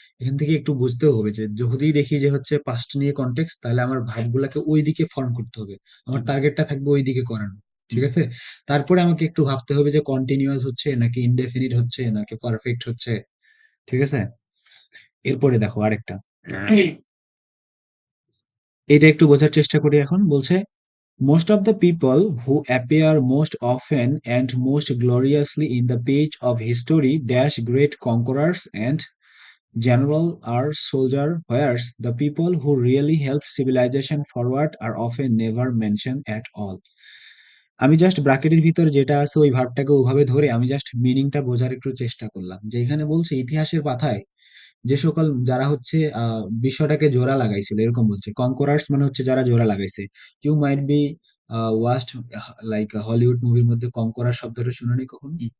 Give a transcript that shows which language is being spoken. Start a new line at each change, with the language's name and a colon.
Bangla: এখান থেকে একটু বুঝতেও হবে যে যদি দেখি যে হচ্ছে পাস্ট নিয়ে কনটেক্সট, তাহলে আমার ভাবগুলাকে ওই দিকে ফর্ম করতে হবে, আমার টার্গেটটা থাকবে ওই দিকে করানো। ঠিক আছে। তারপরে আমাকে একটু ভাবতে হবে যে কন্টিনিউয়াস হচ্ছে নাকি ইনডেফিনিট হচ্ছে নাকি পারফেক্ট হচ্ছে। ঠিক আছে। এরপরে দেখো আরেকটা, এটা একটু বোঝার চেষ্টা করি এখন।
English: বলছে most of the people who appear most often and most gloriously in the page of history dash great conquerors and general are soldier, whereas the people who really help civilization forward are often never mentioned at all.
Bangla: আমি just ব্র্যাকেটের ভিতর যেটা আছে ওই ভার্বটাকে ওভাবে ধরে আমি just মিনিংটা বোঝার একটু চেষ্টা করলাম, যে এখানে বলছে ইতিহাসের পাতায় যে সকল যারা হচ্ছে বিশ্বটাকে জোড়া লাগাইছিল এরকম বলছে। কনকোরার্স মানে হচ্ছে যারা জোড়া লাগাইছে। You might be waste like Hollywood মুভির মধ্যে কনকোরার শব্দটা শুনে নি কখনো?